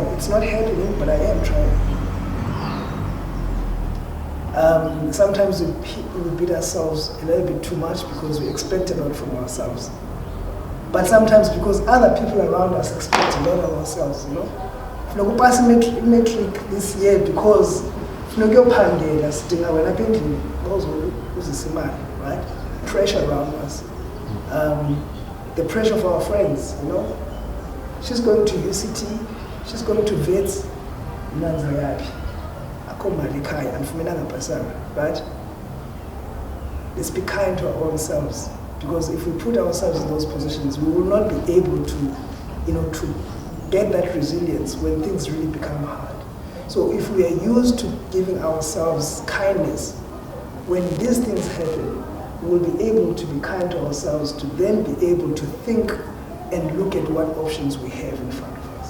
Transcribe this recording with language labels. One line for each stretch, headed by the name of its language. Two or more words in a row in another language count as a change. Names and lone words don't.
English: It's not happening, but I am trying. Sometimes we beat ourselves a little bit too much because we expect a lot from ourselves. But sometimes because other people around us expect a lot of ourselves,
Xhosa: Funeka upase metric
English: this year
Xhosa: because funeka uyophangela sidinga wena apha endlini uzisa imali,
English: right? Pressure around us. The pressure of our friends, She's going to UCT, she's going to VETS,
Xhosa: nanza yaphi. Akho mali ekhaya, andifumenanga bhasari,
English: right? Let's be kind to our own selves, because if we put ourselves in those positions, we will not be able to, to get that resilience when things really become hard. So if we are used to giving ourselves kindness, when these things happen, we will be able to be kind to ourselves to then be able to think and look at what options we have in front of us.